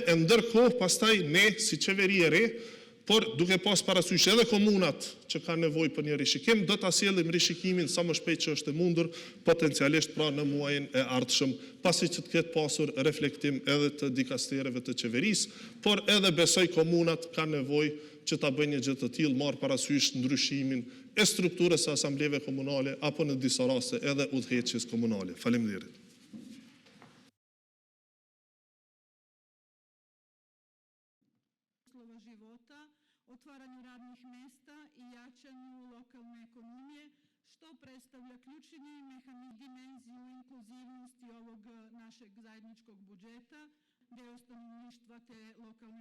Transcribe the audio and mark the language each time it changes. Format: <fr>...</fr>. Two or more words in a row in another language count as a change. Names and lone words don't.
<sq>e ndërkohë pastaj ne si qeveri e re, por duke pas parasysh edhe komunat që kanë nevojë për një rishikim, do ta sjellim rishikimin sa më shpejt që është e mundur, potencialisht pra në muajin e ardhshëm, pasi që të ketë pasur reflektim edhe të dikastereve të qeverisë, por edhe besoj komunat kanë nevojë që ta bëjnë një gjë të tillë, marr parasysh ndryshimin e strukturës së asambleve komunale apo në disa raste edhe udhëheqjes komunale. Faleminderit.</sq> <sr>Života, otvaranju radnih mesta i jačanju lokalne ekonomije, što predstavlja ključni dimenziju inkluzivnosti ovog našeg zajedničkog budžeta, deo stanovništva te lokalne</sr>